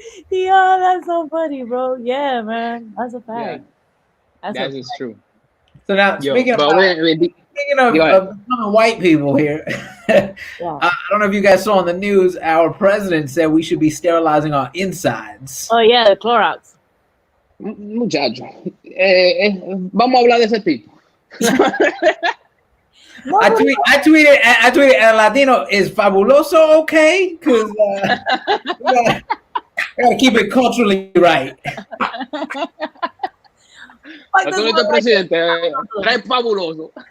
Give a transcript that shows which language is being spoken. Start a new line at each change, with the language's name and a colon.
English: Yeah, that's so funny, bro. Yeah, man, that's a fact. Yeah. That is true. So now, speaking of becoming white people here, I don't know if you guys saw on the news, our president said we should be sterilizing our insides. Oh yeah, the Clorox.
Spanish: Muchacho, vamos a hablar de ese tipo.
English: I tweeted, El Latino, is fabuloso okay? Because I gotta keep it culturally right. Fabuloso.